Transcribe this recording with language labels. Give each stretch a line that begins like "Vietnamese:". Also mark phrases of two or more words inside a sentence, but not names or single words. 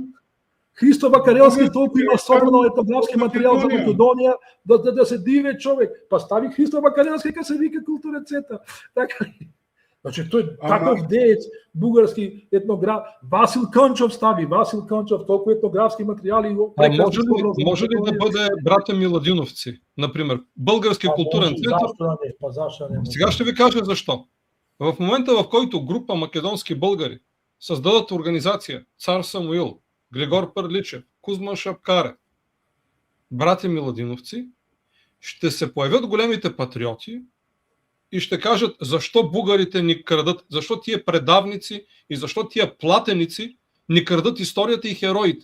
Macedonian: Христо Вакарелски толку има собрано етнографски материјал за Македонија да се диве човек. Па стави Христо Вакарелски кога се вика културен центар. Така ли? Значи тој таков деец, бугарски етнограф, Васил Кончов стави, толку етнографски материјали.
Bulgarian: Може ли да бъде брата Миладиновци, например, български културен център? Сега ще ви кажа защо. В момента, в който група македонски българи създадат организация Цар Самуил, Григор Пърличев, Кузман Шапкаре, брати Миладиновци, ще се появят големите патриоти и ще кажат защо бугарите ни крадат, защо тия предавници и защо тия платеници ни крадат историята и хероите.